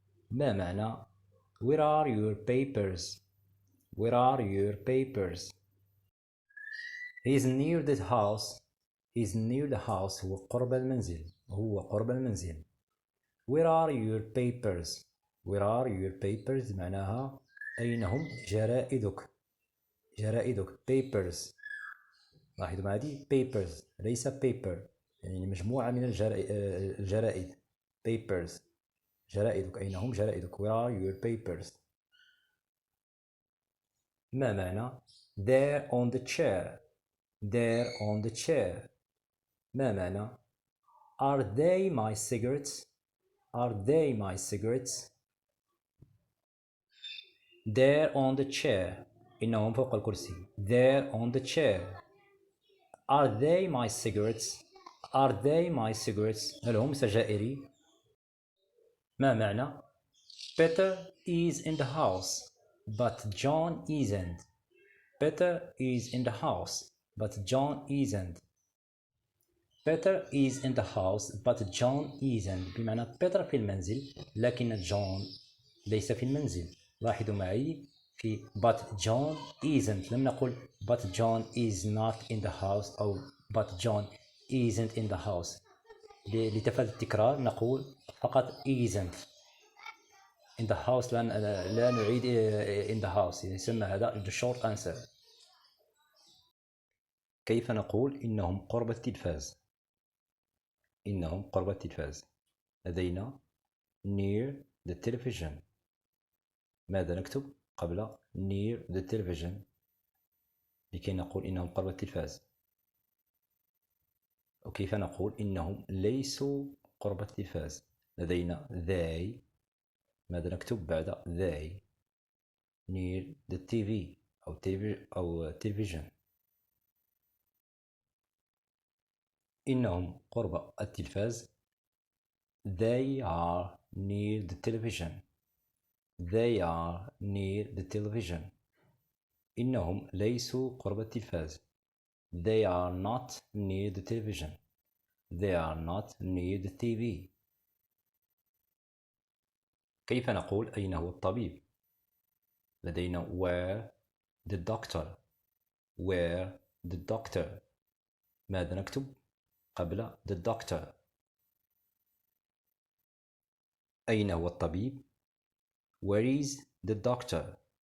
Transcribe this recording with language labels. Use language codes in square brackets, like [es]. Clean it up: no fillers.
[ar] ما معنى [en] Where are your papers? Where are your papers? He's near the house. He's near the house [ar] هو قرب المنزل. هو قرب المنزل. [en] Where are your papers? Where are your papers معناها [ar] أين هم جرائدك؟ جرائدك papers. لاحظوا معي papers ليس paper، يعني مجموعة من الجرائد papers. جرائدك، أين هم جرائدك؟ [en] where are your papers؟ [ar] ما معنى [en] there on the chair؟ there on the chair ما معنى are they my cigarettes؟ are they my cigarettes؟ there on the chair [ar] إنهم فوق الكرسي [en] there on the chair. are they my cigarettes؟ are they my cigarettes؟ [ar] هل هم سجائري؟ ما معنى [en] Peter is in the house but John isn't. Peter is in the house but John isn't. Peter is in the house but John isn't [ar] بمعنى بيتر في المنزل لكن جون ليس في المنزل. لاحظوا معي في [en] but John isn't [ar] لم نقل [en] but John is not in the house [ar] أو [en] but John isn't in the house. [ar] لتفادي التكرار نقول فقط isn't. [en] in the house [ar] لا نعيد [en] in the house، [ar] يسمى هذا [en] the short answer. [ar] كيف نقول إنهم قرب التلفاز؟ إنهم قرب التلفاز لدينا [en] near the television. [ar] ماذا نكتب قبل [en] near the television [ar] لكي نقول إنهم قرب التلفاز؟ وكيف نقول إنهم ليسوا قرب التلفاز؟ لدينا they. ماذا نكتب بعد [en] they؟ near the TV [ar] أو [en] television. [ar] إنهم قرب التلفاز [en] they are near the television. they are near the television. [ar] إنهم ليسوا قرب التلفاز [en] they are not near the television. they are not near the TV. [ar] كيف نقول أين هو الطبيب؟ لدينا [en] where the doctor. where the doctor. [ar] ماذا نكتب قبل [en] the doctor؟ [ar] أين هو الطبيب؟ [en] where is the doctor.